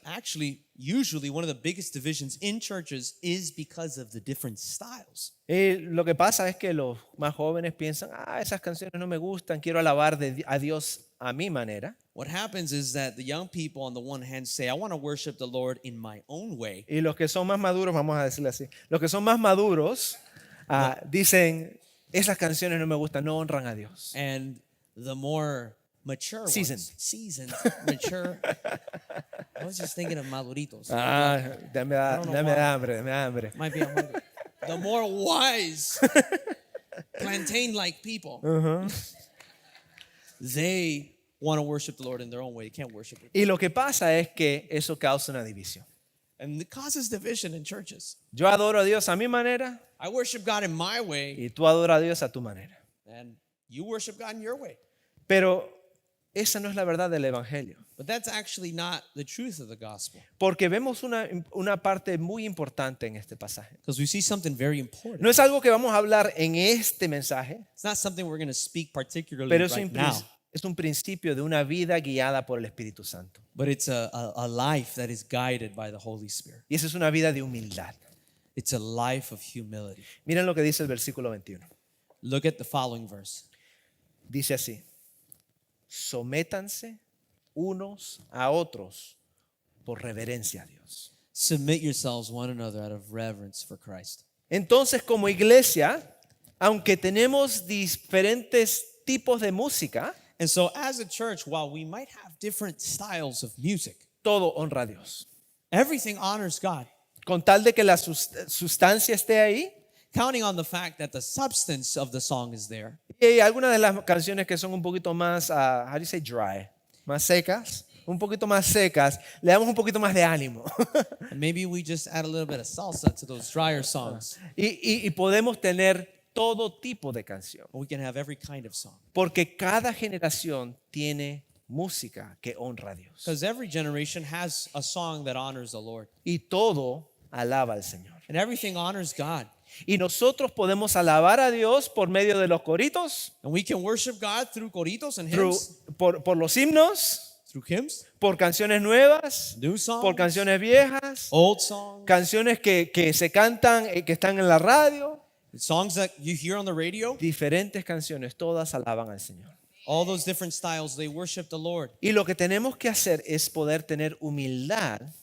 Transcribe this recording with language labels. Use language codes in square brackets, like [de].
[en] Actually, usually one of the biggest divisions in churches is because of the different styles. [es] Y lo que pasa es que los más jóvenes piensan, esas canciones no me gustan, quiero alabar a Dios a mi manera. [en] What happens is that the young people on the one hand say, I want to worship the Lord in my own way. [es] Y los que son más maduros, vamos a decirle así, los que son más maduros dicen, esas canciones no me gustan, no honran a Dios. [en] And the more mature Seasoned. ones, seasoned, mature. I was just thinking of maduritos. [es] Dame [en] don't know why. [es] hambre, dame hambre. [en] Might be I'm hungry. The more wise, plantain-like people, they want to worship the Lord in their own way. They can't worship it. [es] Y lo que pasa es que eso causa una división. [en] And it causes division in churches. [es] Yo adoro a Dios a mi manera [en] I worship God in my way, [es] y tú adoras a Dios a tu manera. [en] and you worship God in your way. [es] Pero esa no es la verdad del Evangelio. [en] But that's actually not the truth of the gospel. [es] Porque vemos una parte muy importante en este pasaje. [en] Because we see something very important. [es] No es algo que vamos a hablar en este mensaje, [en] It's not something we're going to speak particularly [es] pero [en] right now. [es] es un principio de una vida guiada por el Espíritu Santo. [en] But it's a life that is guided by the Holy Spirit. [es] Y esa es una vida de humildad. [en] It's a life of humility. [es] Miren lo que dice el versículo 21. [en] Look at the following verse. [es] Dice así: sométanse unos a otros por reverencia a Dios. [en] Submit yourselves one another out of reverence for Christ. [es] Entonces, como iglesia, aunque tenemos diferentes tipos de música, [en] And so, as a church, while we might have different styles of music, [es] todo honra a Dios. [en] everything honors God, [es] Con tal de que la sustancia esté ahí. [en] counting on the fact that the substance of the song is there. [es] Y hay algunas de las canciones que son un poquito más, [en] how do you say dry? [es] Más secas, un poquito más secas, le damos un poquito más de ánimo. [en] And maybe we just add a little bit of salsa to those drier songs. [es] y podemos tener todo tipo de canción. [en] But we can have every kind of song. [es] Porque cada generación tiene música que honra a Dios. [en] Because every generation has a song that honors the Lord. [es] Y todo alaba al Señor. [en] And everything honors God. [es] Y nosotros podemos alabar a Dios por medio de los coritos, [en] And we can worship God through coritos and through- hymns, [es] por los himnos, [en] through hymns, [es] por canciones nuevas, [en] new songs, [es] por canciones viejas, [en] old songs, [es] canciones que se cantan, que están en la radio. [en] songs that you hear on the radio. [es] Diferentes canciones, todas alaban al Señor. [en] All those different styles, they worship the Lord. [es] Y lo que tenemos que hacer es poder tener humildad.